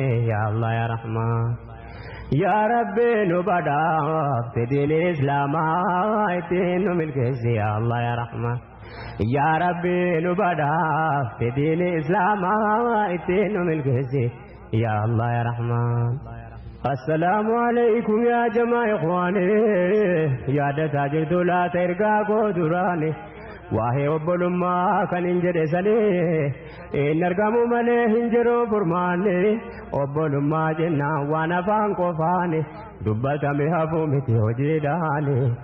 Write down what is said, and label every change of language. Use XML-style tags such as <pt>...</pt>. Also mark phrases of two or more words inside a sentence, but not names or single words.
<ar>يا الله، يا رحمن.</ar> <om>Yaa Rabbi, nu badhaafte diin Islaamaa ittiin nu milkeessi.</om> <ar>يا الله، يا رحمن.</ar> <om>Yaa Rabbi, nu badhaafte diin Islaamaa ittiin nu milkeessi.</om> <ar>يا الله، يا رحمن. السلام عليكم يا جماعة إخواني.</ar> <om>Yaadataa jirtu laata ergaa koo duraani. Waa'ee obbolummaa kan hin jedhe sanii. Hin argamu malee hin jiru furmaanni. Obbolummaa jennaan waan afaan qofaani. Dubbatame hafuu miti hojiidhaani.</om>